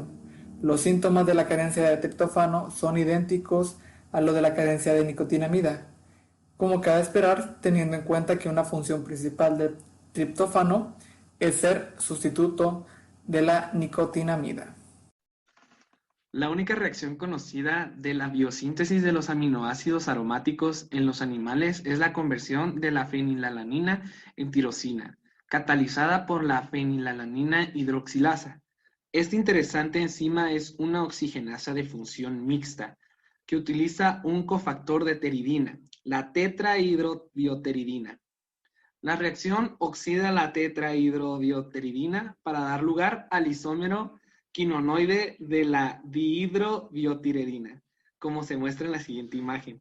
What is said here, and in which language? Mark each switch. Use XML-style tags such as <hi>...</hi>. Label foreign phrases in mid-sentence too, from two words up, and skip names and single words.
<es>Los síntomas de la carencia de triptófano son idénticos a los de la carencia de nicotinamida, como cabe esperar, teniendo en cuenta que una función principal del triptófano es ser sustituto de la nicotinamida. La única reacción conocida de la biosíntesis de los aminoácidos aromáticos en los animales es la conversión de la fenilalanina en tirosina, catalizada por la fenilalanina hidroxilasa. Esta interesante enzima es una oxigenasa de función mixta que utiliza un cofactor de pteridina, la tetrahidrobioteridina. La reacción oxida la tetrahidrobioteridina para dar lugar al isómero quinonoide de la dihidrobiotiredina, como se muestra en la siguiente imagen.</es>